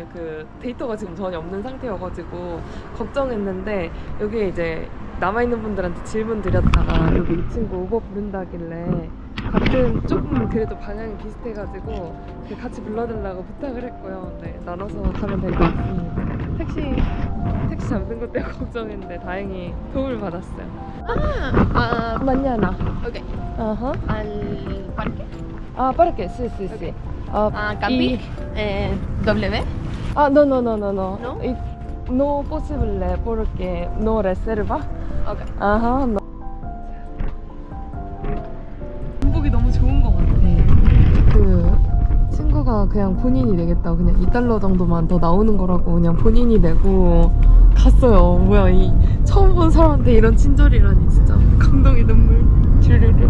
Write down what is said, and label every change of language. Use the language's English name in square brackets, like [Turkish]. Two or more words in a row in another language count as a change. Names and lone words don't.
[Korean] 그 데이터가 지금 전혀 없는 상태여가지고 걱정했는데 여기에 이제 남아있는 분들한테 질문 드렸다가 여기 이 친구 우버 부른다길래 같은 조금 그래도 방향이 비슷해가지고 같이 불러달라고 부탁을 했고요. 네, 나눠서 가면 될 것 같습니다. 택시 잡는 것 때문에 걱정했는데 다행히 도움을 받았어요. [Spanish] mañana. Ok. Ajá. Al parque. Ah, parque, sí. Ok. Y- Camping. W. no. ¿No? Y no posible porque no reserva. Ok. Ajá, no. [Korean] 한국이 너무 좋은 것 같아. 그 친구가 그냥 본인이 내겠다고 그냥 2달러 정도만 더 나오는 거라고 그냥 본인이 내고 갔어요. 뭐야, 이 처음 본 사람한테 이런 친절이라니 진짜 감동의 눈물 주르르.